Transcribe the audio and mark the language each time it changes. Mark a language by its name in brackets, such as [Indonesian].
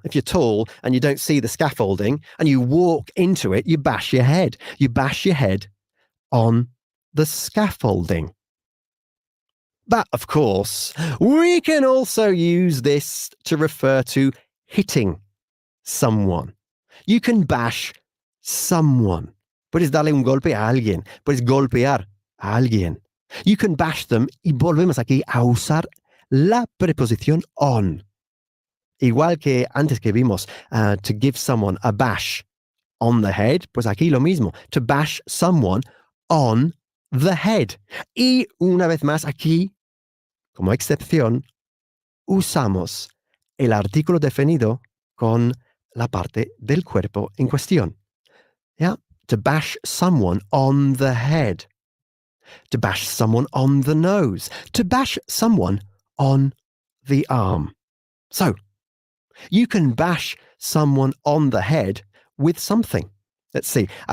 [English] If you're tall and you don't see the scaffolding and you walk into it, you bash your head. You bash your head on the scaffolding. But of course, we can also use this to refer to hitting someone. You can bash someone. [Spanish] Puedes darle un golpe a alguien. Puedes golpear a alguien. [English] You can bash them [Spanish] y volvemos aquí a usar la preposición on. Igual que antes que vimos, [English] to give someone a bash on the head, [Spanish] pues aquí lo mismo, [English] to bash someone on the head. [Spanish] Y una vez más aquí, como excepción, usamos el artículo definido con la parte del cuerpo en cuestión. [English] Yeah? To bash someone on the head. To bash someone on the nose. To bash someone on the arm. So, you can bash someone on the head with something. Let's see.